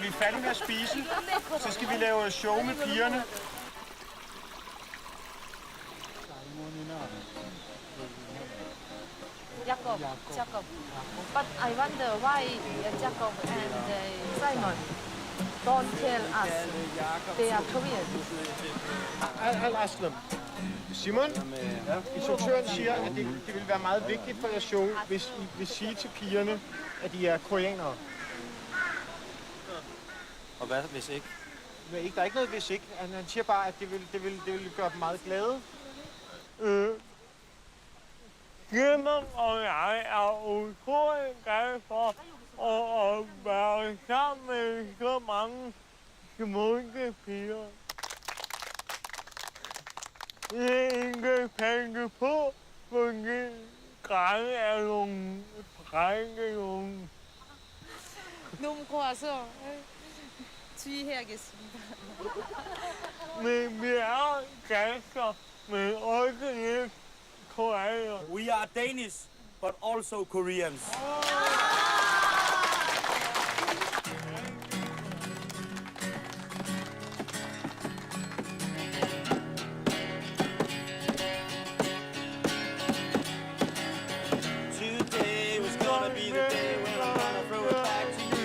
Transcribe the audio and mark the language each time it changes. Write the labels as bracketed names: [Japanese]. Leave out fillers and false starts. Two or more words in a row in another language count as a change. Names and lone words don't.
[Danish] er færdige med at spise, så skal vi lave show med pigerne. Jacob. [English] But I wonder why Jacob and Simon don't tell us they are Korean. I'll ask them. [Danish] Simon, instruktøren siger, at det vil være meget vigtigt for jeres show, hvis I vil sige til pigerne, at de er koreanere. Og hvad hvis ikke? Men der er ikke noget hvis ikke. Han siger bare, at det vil gøre dem meget glade. Simon og jeg er utrolig glade for at være sammen med så mange smukke piger. Ikke tænke på, fordi drenge er nogle drenge. [Korean] 너무 고와서 주의해야겠습니다. [Danish] Men vi er danskere, men også lidt koreanere. [English] We are Danish, but also Koreans. Today was gonna be the day when I'm gonna throw it back to you.